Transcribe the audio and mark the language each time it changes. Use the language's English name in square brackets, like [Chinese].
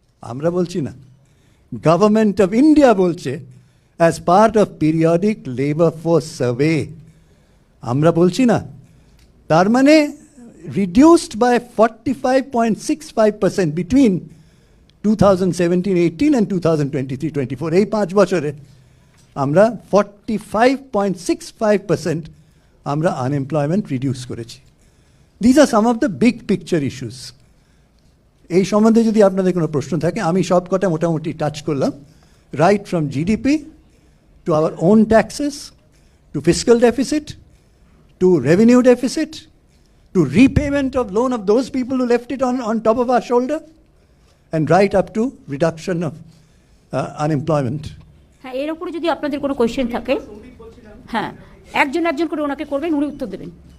[Bangla] আমরা বলছি না, [English] Government of India বলছে, as part of periodic labour force survey. [Bangla] আমরা বলছি না। তার মানে [English] reduced by 45.65% between 2017-18 and 2023-24. [Bangla] এই 5 বছরে আমরা 45.65% আমরা আনএমপ্লয়মেন্ট রিডিউস করেছি। [English] These are some of the big picture issues. [Bangla] এই সম্বন্ধে যদি আপনাদের কোনো প্রশ্ন থাকে, আমি সব কটা মোটামুটি টাচ করলাম, [English] right from GDP to our own taxes, to fiscal deficit, to revenue deficit, to repayment of loan of those people who left it on top of our shoulder, and right up to reduction of unemployment. [Bangla] হ্যাঁ, এর উপরে যদি আপনাদের কোনো question থাকে, হ্যাঁ একজন একজন করে ওনাকে করবেন, উনি উত্তর দেবেন।